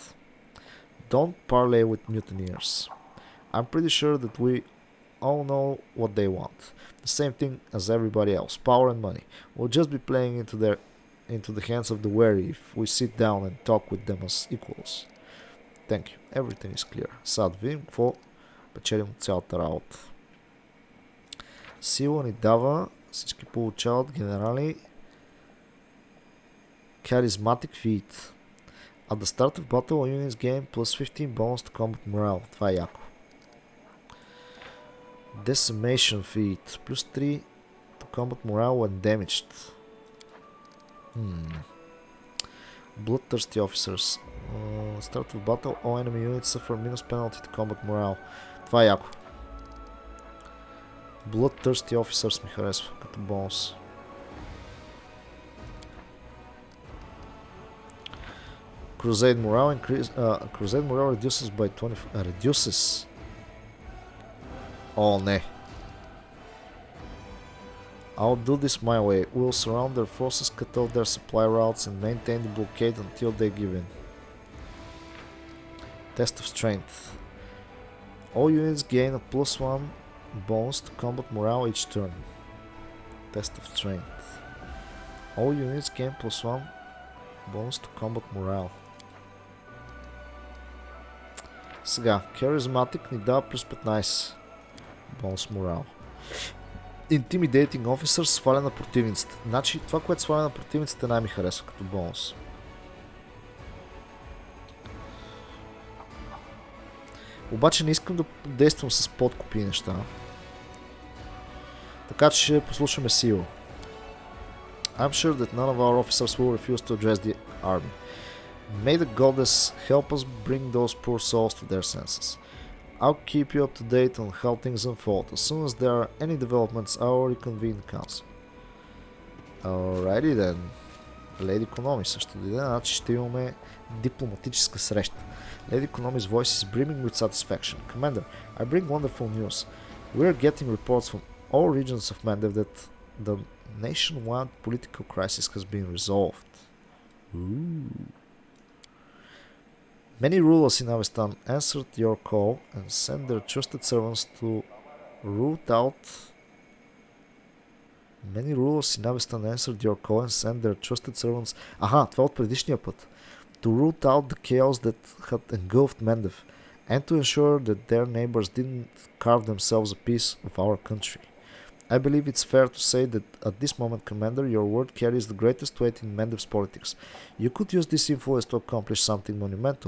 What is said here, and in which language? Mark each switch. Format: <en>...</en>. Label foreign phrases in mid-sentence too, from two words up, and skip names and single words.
<en>Don't parley with mutineers. I'm pretty sure that we all know what they want. The same thing as everybody else, power and money. We'll just be playing into the hands of the wary if we sit down and talk with them as equals. Thank you. Everything is clear.</en> <bg>Сега да видим какво печелим от цялата работа. Сила ни дава, всички получават генерали,</bg> <en>charismatic feat. At the start of battle, units gain plus 15 bonus to combat morale.</en> <bg>Това е яко.</bg> <en>Decimation feat. Plus 3 to combat morale when damaged. Bloodthirsty officers. Start of battle, all enemy units suffer minus penalty to combat morale.</en> <bg>Това е яко.</bg> <en>Bloodthirsty officers</en> <bg>ми харесва като бонус.</bg> <en>Crusade morale increase. Crusade morale reduces by 20. Reduces.</en> <bg>О, не.</bg> <en>I'll do this my way. We'll surround their forces, cut off their supply routes, and maintain the blockade until they give in. Test of strength. All units gain a +1 bonus to combat morale each turn. Test of strength. All units gain +1 bonus to combat morale.</en> <bg>Сега, Charismatic ни дава +15 бонус морал.</bg> <en>Intimidating Officer</en> <bg>сваля на противниците. Значи това, което сваля на противниците, най-ми харесва като бонус. Обаче не искам да действам с подкупи и неща. Така че ще послушаме сила.</bg> <en>I'm sure that none of our officers will refuse to address the army. May the goddess help us bring those poor souls to their senses. I'll keep you up to date on how things unfold. As soon as there are any developments, I'll reconvene the council. Alrighty then.</en> <bg>Lady Konomi също дойде, значи ще имаме дипломатическа среща.</bg> <en>Lady Konomi's voice is brimming with satisfaction. Commander, I bring wonderful news. We are getting reports from all regions of Mendev that the nationwide political crisis has been resolved. Ooh. Many rulers in Avestan answered your call and sent their trusted servants to root out. Many rulers in Avestan answered your call and sent their trusted servants.</en> <bg>Аха, това от предишния път.</bg> <en>To root out the chaos that had engulfed Mendev and to ensure that their neighbors didn't carve themselves a piece of our country. I believe it's fair to say that at this moment, Commander, your word carries the greatest weight in Mendev's politics. You could use this influence to accomplish something monumental.</en>